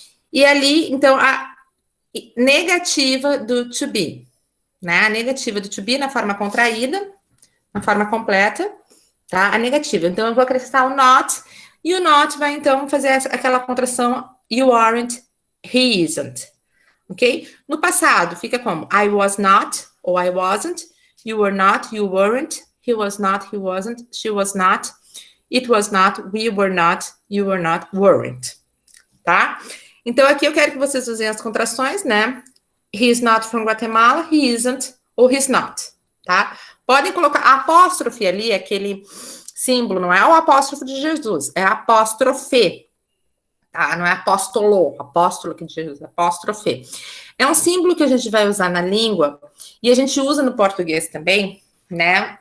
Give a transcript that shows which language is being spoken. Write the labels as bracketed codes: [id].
[pt] E ali, então, a negativa do to be, né? A negativa do to be na forma contraída, na forma completa, tá? A negativa. Então, eu vou acrescentar o not, e o not vai, então, fazer aquela contração [en] you aren't, he isn't. [pt] Ok? No passado, fica como [en] I was not, ou I wasn't, you were not, you weren't, he was not, he wasn't, she was not, it was not, we were not, you were not, weren't. [pt] Tá? Então, aqui eu quero que vocês usem as contrações, né? [en] He is not from Guatemala, he isn't, ou he's not, tá? [pt] Podem colocar a apóstrofe ali, aquele símbolo, não é o apóstrofo de Jesus, é apóstrofe. Tá? Não é apóstolo que de Jesus, apóstrofe. É um símbolo que a gente vai usar na língua, e a gente usa no português também, né?